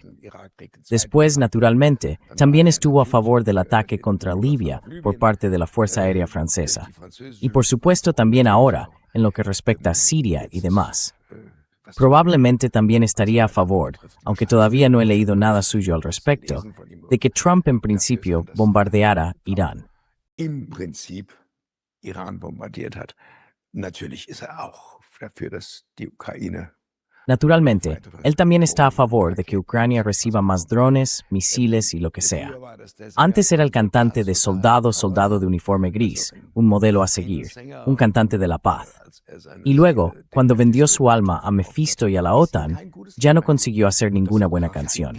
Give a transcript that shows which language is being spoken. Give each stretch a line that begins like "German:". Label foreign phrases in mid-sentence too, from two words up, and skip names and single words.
Spanish: Después, naturalmente, también estuvo a favor del ataque contra Libia por parte de la Fuerza Aérea Francesa. Y por supuesto también ahora, en lo que respecta a Siria y demás. Probablemente también estaría a favor, aunque todavía no he leído nada suyo al respecto, de que Trump en principio bombardeara Irán.
German: Im Prinzip Iran bombardiert hat. Natürlich ist auch dafür, dass die Ukraine.
Spanish: Naturalmente, él también está a favor de que Ucrania reciba más drones, misiles y lo que sea. Antes era el cantante de Soldado, Soldado de uniforme gris, un modelo a seguir, un cantante de la paz. Y luego, cuando vendió su alma a Mephisto y a la OTAN, ya no consiguió hacer ninguna buena canción.